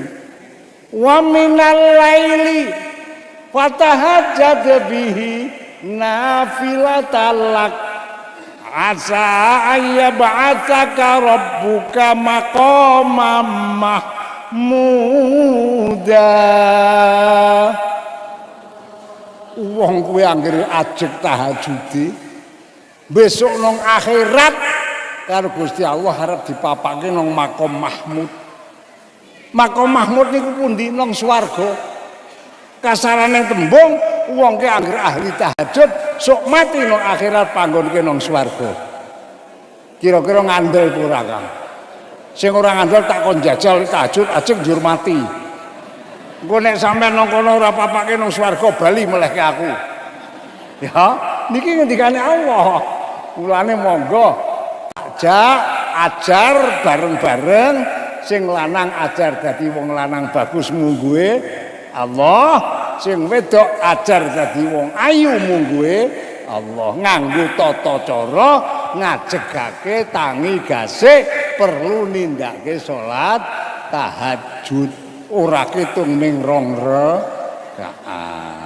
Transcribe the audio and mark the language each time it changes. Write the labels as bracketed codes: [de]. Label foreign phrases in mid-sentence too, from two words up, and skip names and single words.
[ar] ومن الليل فتهجد به نافلة لك عسى أن يبعثك ربك مقاما محمودا. [jv] Wong kuwi anggere ajeg tahajude besok nang akhirat karo Gusti Allah arep dipapake nang [ar] مقام محمود. مقام محمود [jv] niku pundi? Nang swarga. Kasarane tembung wong ki anggere ahli tahajud sok mati nang akhirat panggonke nang swarga. Kira-kira ngandel ora Kang? Sing ora ngandel tak kon jajal tahajud ajeng njur mati. Engko nek sampean nang kono ora papake nang swarga bali melehke aku. Ya, niki ngendikane Allah. Mulane monggo ajar bareng-bareng sing lanang ajar dadi wong lanang bagus mungguhe Allah, sing wedok ajar dadi wong ayu mungguhe Allah nganggo tata cara ngajegake tangi gasik perlu nindakake salat tahajud ora ketung ning 2 rakaat.